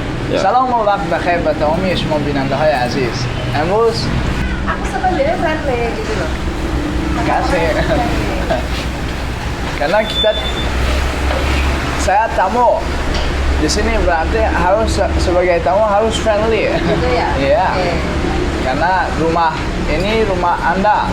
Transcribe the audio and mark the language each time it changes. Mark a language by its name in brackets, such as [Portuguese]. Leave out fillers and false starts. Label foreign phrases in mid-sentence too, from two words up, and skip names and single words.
[Indonesian] Ya. [Persian] سلام و وقت بخیر به تمامی شما بیننده های عزیز. امروز [Indonesian] Aku sebenarnya friendly gitu loh. kasih karena saya tamu di sini berarti harus sebagai tamu harus friendly. Gitu ya? Iya. Oke. Karena rumah ini rumah Anda.